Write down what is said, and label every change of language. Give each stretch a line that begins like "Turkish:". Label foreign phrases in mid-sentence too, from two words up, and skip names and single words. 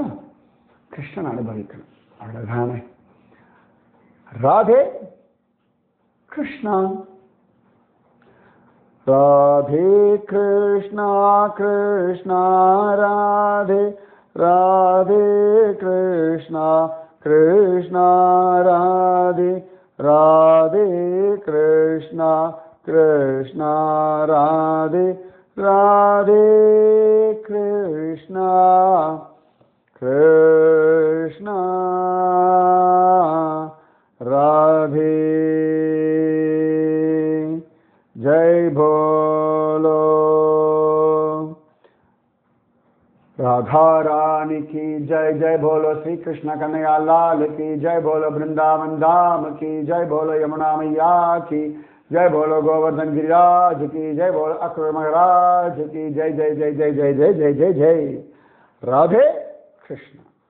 Tamil: கிருஷ்ணன் அனுபவிக்கணும், அவ்வளோதானே. ராதே கிருஷ்ணா. ராதே கிருஷ்ணா கிருஷ்ணா ராதே ராதே கிருஷ்ணா कृष्णा राधे राधे कृष्णा कृष्णा राधे राधे कृष्णा
Hindi: कृष्णा राधे जय बोलो राधा रानी की जय। जय बोलो श्री कृष्ण कन्हैया लाल की जय। बोलो वृंदावन धाम की जय। बोलो यमुना मैया की जय। बोलो गोवर्धन गिरिराज की जय। बोलो अक्रूर महाराज की जय। जय जय जय जय जय जय जय जय। राधे कृष्ण।